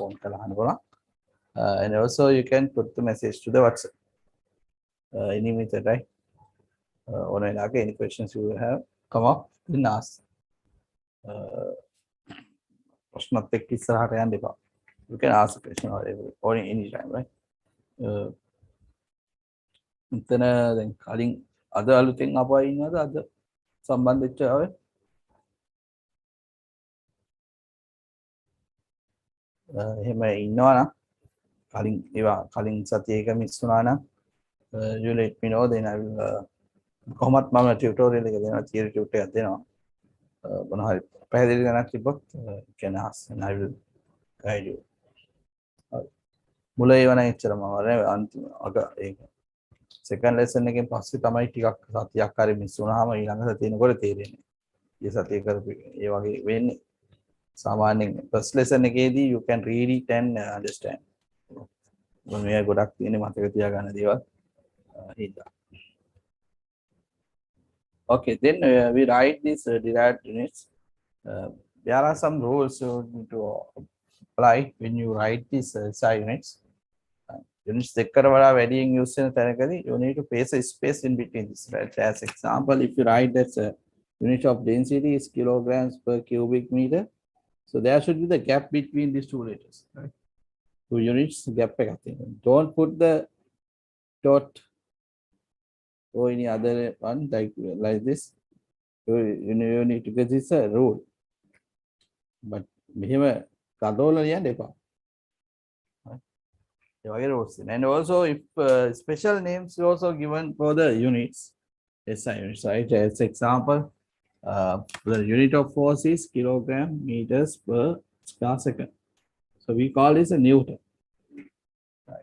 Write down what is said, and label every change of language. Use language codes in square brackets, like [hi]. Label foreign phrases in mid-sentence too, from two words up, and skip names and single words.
[en] And also you can put the message to the WhatsApp. Any method, right? Any questions you have, come up and ask. You can ask a question or any time, right? [si] මෙතන දැන් කලින් අද අලුතෙන් ආපහු ඉන්නවද අද සම්බන්ධ වෙච්ච අය? එහෙම ඉන්නවා නම් කලින් ඒවා කලින් සතියේක මිස් වුණා නම් [en] you let me know, then I will [si] කොහොමත් මම ටියුටෝරියල් එක දෙනවා, [en] theory tutor [si] එකක් දෙනවා. මොන හරි පැහැදිලි ගණක් තිබ්බොත් [en] you can ask and I will guide you. [si] මුල ඒවා නම් එච්චරම වරේ අන්තිම අග ඒක [en] second lesson [si] එකෙන් පස්සේ තමයි ටිකක් සතියක් හරි මිස් වුණාම ඊළඟ සතියේනකොට තේරෙන්නේ. ඒ සතිය කරපු ඒ වගේ වෙන්නේ. සාමාන්‍යයෙන් [en] first lesson [si] එකේදී [en] you can read it and understand. [si] මේ ගොඩක් තියෙන මතක තියාගන්න දේවල්. හින්දා. [en] Okay, then we write these derived units. There are some rules you need to apply when you write these SI units. Units [si] දෙකකට වඩා වැඩියෙන් [en] use [si] වෙන තැනකදී [en] you need to place a space in between this. Right? As example, if you write that unit of density is kilograms per cubic meter, so there should be the gap between these two letters. Right? Two units gap [si] එකක් තියෙනවා. [en] Don't put the dot or any other one like this. You need to get this a rule. [si] But මෙහෙම කඩෝල ලියන්න එපා. [en] And also if special names are also given for the units, SI units, right? As example, the unit of force is kilogram meters per square second. So we call this a Newton. Right.